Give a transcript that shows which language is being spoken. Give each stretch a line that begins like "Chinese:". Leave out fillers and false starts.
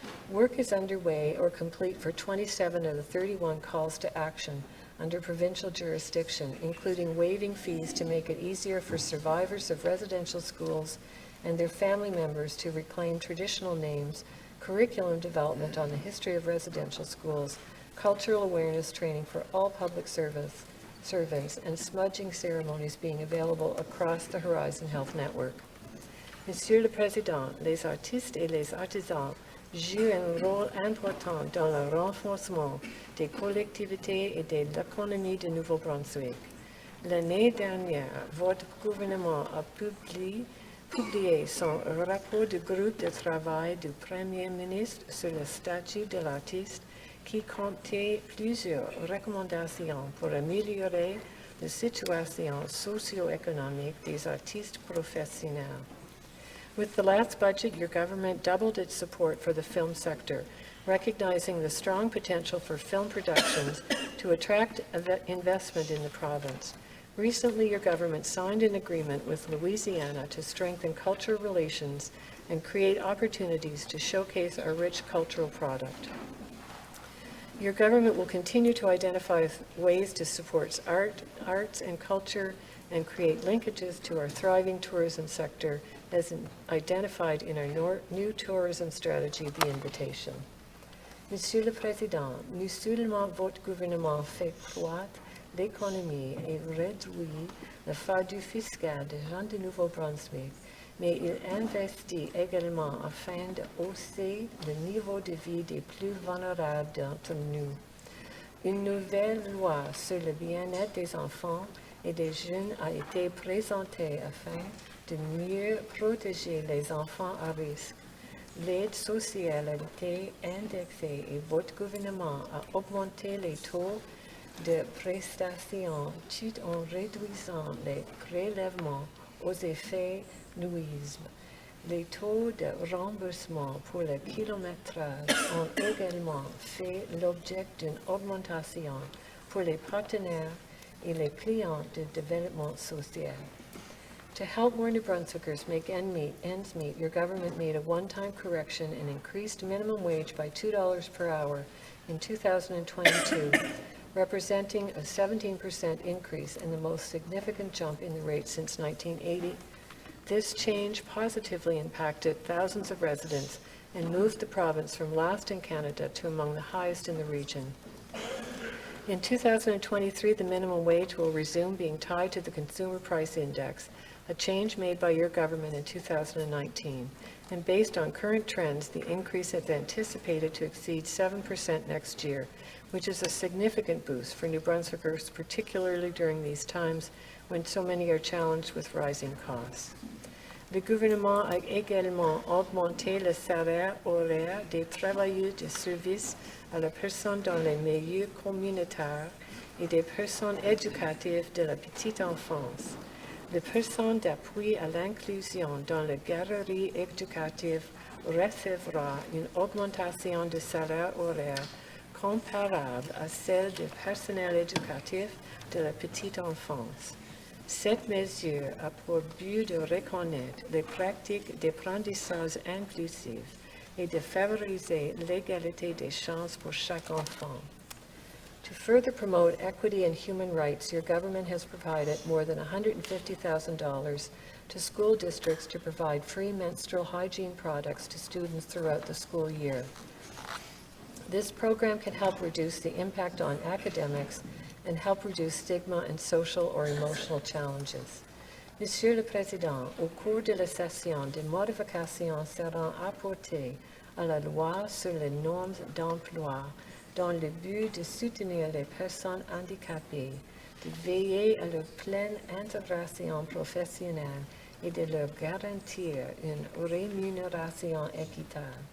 English: Work is underway or complete for 27 of the 31 calls to action under provincial jurisdiction, including waiving fees to make it easier for survivors of residential schools and their family members to reclaim traditional names, curriculum development on the history of residential schools, cultural awareness training for all public servants, and smudging ceremonies being available across the Horizon Health Network.
French: Monsieur le Président, les artistes et les artisans jouent un rôle important dans le renforcement des collectivités et de l'économie de Nouveau-Brunswick. L'année dernière, votre gouvernement a publié son rapport du groupe de travail du Premier ministre sur le statut de l'artiste qui comptait plusieurs recommandations pour améliorer la situation socio-économique des artistes professionnels.
English: With the last budget, your government doubled its support for the film sector, recognizing the strong potential for film productions to attract investment in the province. Recently, your government signed an agreement with Louisiana to strengthen cultural relations and create opportunities to showcase our rich cultural product. Your government will continue to identify ways to support arts and culture and create linkages to our thriving tourism sector as identified in our new tourism strategy, The Invitation.
French: Monsieur le Président, non seulement votre gouvernement fait croître l'économie et réduit le fardeau fiscal des gens de Nouveau-Brunswick, mais il investit également afin de hausser le niveau de vie des plus vulnérables d'entre nous. Une nouvelle loi sur le bien-être des enfants et des jeunes a été présentée afin de mieux protéger les enfants à risque. L'aide sociale a été indexée et votre gouvernement a augmenté les taux de prestations tout en réduisant les prélèvements aux effets nuisibles. Les taux de remboursement pour le kilométrage ont également fait l'objet d'une augmentation pour les partenaires et les clients de développement social.
English: To help more New Brunswickers make ends meet, your government made a one-time correction and increased minimum wage by $2 per hour in 2022, representing a 17% increase and the most significant jump in the rate since 1980. This change positively impacted thousands of residents and moved the province from last in Canada to among the highest in the region. In 2023, the minimum wage will resume being tied to the Consumer Price Index, a change made by your government in 2019. And based on current trends, the increase is anticipated to exceed 7% next year, which is a significant boost for New Brunswickers, particularly during these times when so many are challenged with rising costs.
French: Le gouvernement a également augmenté le salaire horaire des travailleurs de service à la personne dans les milieux communautaires et des personnes éducatives de la petite enfance. Les personnes d'appui à l'inclusion dans les garderies éducatives recevra une augmentation de salaire horaire comparable à celle du personnel éducatif de la petite enfance. Cette mesure a pour but de reconnaître les pratiques d'apprentissage inclusives et de favoriser l'égalité des chances pour chaque enfant.
English: To further promote equity and human rights, your government has provided more than $150,000 to school districts to provide free menstrual hygiene products to students throughout the school year. This program can help reduce the impact on academics and help reduce stigma and social or emotional challenges.
French: Monsieur le Président, au cours de la session, des modifications seront apportées à la loi sur les normes d'emploi dans le but de soutenir les personnes handicapées, de veiller à leur pleine intégration professionnelle et de leur garantir une rémunération équitable.